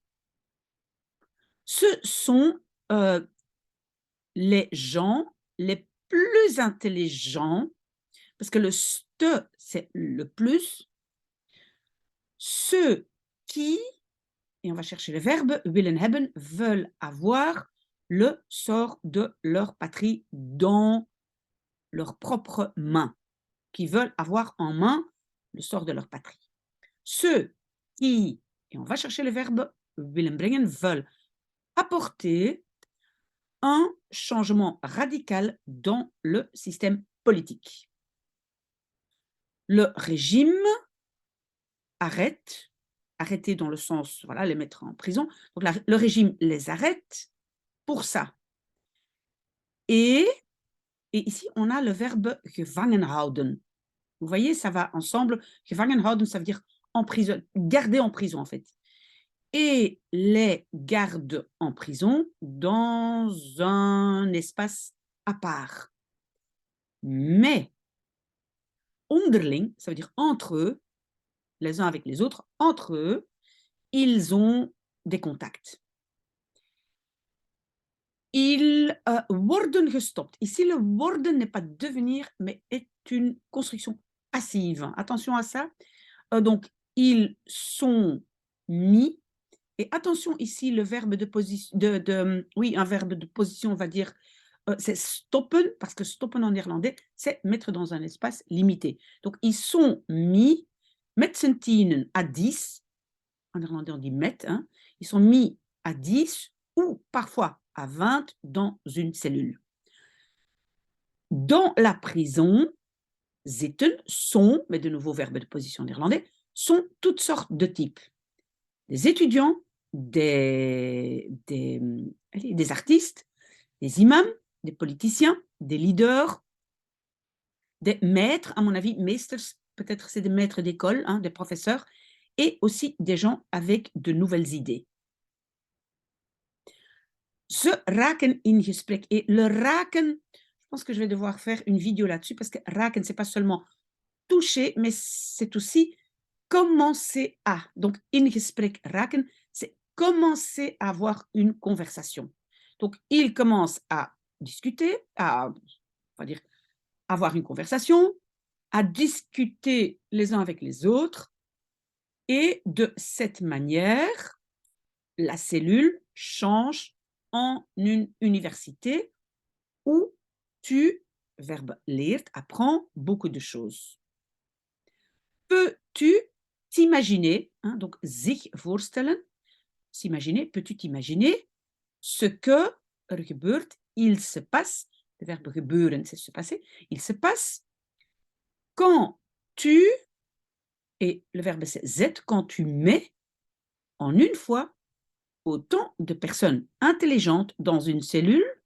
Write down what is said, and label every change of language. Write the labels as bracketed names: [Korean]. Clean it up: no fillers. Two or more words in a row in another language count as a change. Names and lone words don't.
[French] Ce sont les gens les plus intelligents, parce que le ste, c'est le plus, ceux qui, et on va chercher le verbe, [Dutch] willen hebben, [French] veulent avoir le sort de leur patrie dans leurs propres mains, qui veulent avoir en main le sort de leur patrie. Ceux qui, et on va chercher le verbe [Dutch] willen brengen, [French] veulent apporter un changement radical dans le système politique. Le régime arrête, arrêter dans le sens, voilà, les mettre en prison. Donc le régime les arrête pour ça. Et ici, on a le verbe [Dutch] gevangen houden. [French] Vous voyez, ça va ensemble. Gevangen houden, ça veut dire en prison, garder en prison en fait. Et les garde en prison dans un espace à part. Mais onderling, ça veut dire entre eux, les uns avec les autres, entre eux, ils ont des contacts. [Dutch] Ils worden gestopt. [French] Ici, le worden n'est pas devenir, mais est une construction passive. Attention à ça. Donc, ils sont mis. Et attention ici, le verbe de position, oui, un verbe de position, on va dire, c'est stoppen, parce que stoppen en néerlandais, c'est mettre dans un espace limité. Donc, ils sont mis, [Dutch] met z'n tienen [French] à 10, en néerlandais on dit met, hein, ils sont mis à 10 ou parfois à 20 dans une cellule. Dans la prison, zitten, sont, mais de nouveau verbe de position néerlandais, sont toutes sortes de types. Des étudiants, des artistes, des imams, des politiciens, des leaders, des maîtres, à mon avis, meesters, peut-être c'est des maîtres d'école, hein, des professeurs, et aussi des gens avec de nouvelles idées. [Dutch] Se raken in gesprek. [French] Et le raken, je pense que je vais devoir faire une vidéo là-dessus, parce que raken, c'est pas seulement toucher, mais c'est aussi commencer à. Donc, [Dutch] in gesprek raken, [French] c'est commencer à avoir une conversation. Donc, il commence à discuter, on va dire, avoir une conversation, à discuter les uns avec les autres, et de cette manière, la cellule change en une université où tu, verbe leert, apprends beaucoup de choses. Peux-tu t'imaginer, hein, donc [Dutch] zich voorstellen, [French] s'imaginer, peux-tu t'imaginer ce que [Dutch] er gebeurt, [French] il se passe, le verbe gebeuren, c'est se passer, il se passe quand tu, et le verbe c'est zet, quand tu mets en une fois autant de personnes intelligentes dans une cellule,